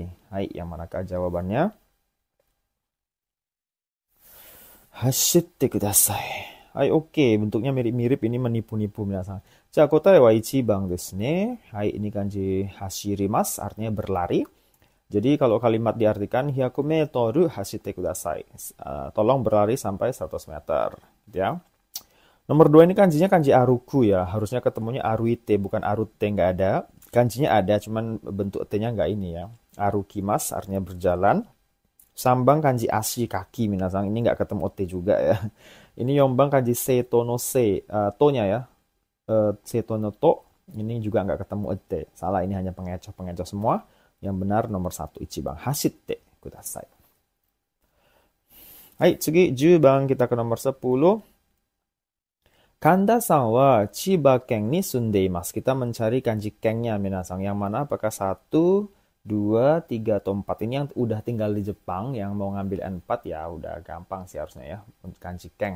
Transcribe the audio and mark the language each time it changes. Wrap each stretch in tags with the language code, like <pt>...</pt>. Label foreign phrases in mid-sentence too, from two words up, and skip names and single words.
<id>Hai, yang manakah jawabannya?</id> <ja>走ってください.</ja> <id>Hai, oke. Bentuknya mirip-mirip, ini menipu-nipu minasang.</id> <ja>じゃ、答えは1番ですね.</ja> <id>Hai, ini kanji hashirimas, artinya berlari. Jadi kalau kalimat diartikan 100 meter</id> <ja>走ってください.</ja> <id>Tolong berlari sampai 100 meter. Ya. Nomor 2 ini kanjinya kanji aruku ya. Harusnya ketemunya aruite, bukan arute, nggak ada. Kanjinya ada, cuman bentuk T-nya nggak ini ya. Arukimas, artinya berjalan. Sambang kanji ashi kaki minasang, ini nggak ketemu T juga ya. Ini yombang kanji</id> <ja>瀬戸の瀬,</ja> <id>to-nya ya.</id> <ja>瀬戸の戸,</ja> <id>ini juga nggak ketemu T. Salah, ini hanya pengecoh semua. Yang benar nomor 1,</id> <ja>ichibang. 走ってください. はい、次10番,</ja> <id>kita ke nomor 10.</id> <ja>神田さんは千葉県に住んでいます.</ja> <id>Kita mencari kanji Ken-nya minasang. Yang mana apakah 1, 2, 3, atau 4. Ini yang udah tinggal di Jepang, yang mau ngambil N4 ya udah gampang sih harusnya ya untuk kanji Ken.</id>